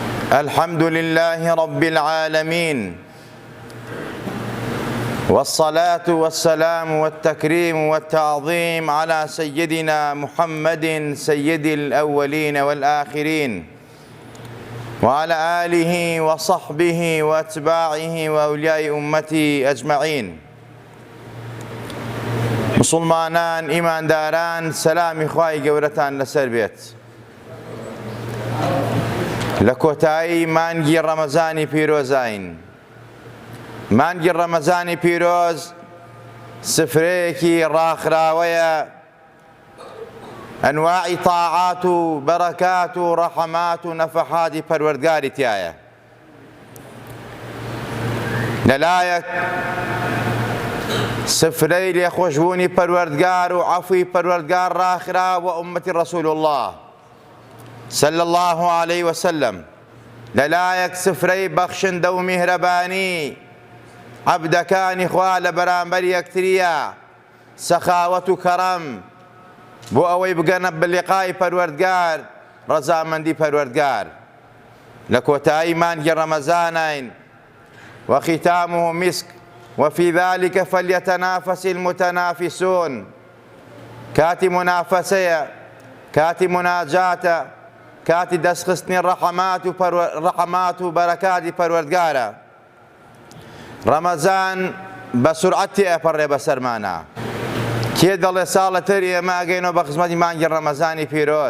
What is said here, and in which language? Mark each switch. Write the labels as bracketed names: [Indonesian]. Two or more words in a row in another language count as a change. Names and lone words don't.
[Arabic] الحمد لله رب العالمين، والصلاة والسلام والتكريم والتعظيم على سيدنا محمد سيد الأولين والآخرين، وعلى آله وصحبه وأتباعه وأولياء أمته أجمعين. [Central Kurdish] مسلمانان ئیمانداران، سەلامی خوای گەورەتان لەسەر بێت. لە کۆتایی مانگی ڕەمەزانی پیرۆزین. مانگی ڕەمەزانی پیرۆز سفرەیەکی ڕاخراوەیە ئەنواعی تاعات و بەرەکات و ڕەحەمات و نەفەحاتی پەروەردگاری تایە. لەلایەک سفرەی لێخۆشبوونی پەروەردگار و عەفوی پەروەردگار ڕاخراوە ئوممەتی [Arabic] ڕەسوول الله صلى الله عليه وسلم. [Central Kurdish] لەلایەک سفرەی بەخشندە و میهرەبانی عەبدەکانی خوا لە بەرامبەر یەکتریە، سەخاوەت و کەڕەم بۆ ئەوەی بگەنە بلیقای پەروەردگار، ڕەزامەندی پەروەردگار. لە کۆتایی مانگی ڕەمەزانین [Arabic] وختامه مسك وفي ذلك فليتنافس المتنافسون. [Central Kurdish] کاتی منافسەیە، کاتی مناجاتە، کاتی دەستخستنی ڕەحەمات و بەرەکاتی پەروەردگارە. ڕەمەزان بە سورعەت تێئەپەڕێ بەسەرمانە. کێ دەڵێ ساڵە تر ئێمە ئەگەینەوە بە خزمەتی مانگی ڕەمەزانی پیرۆز؟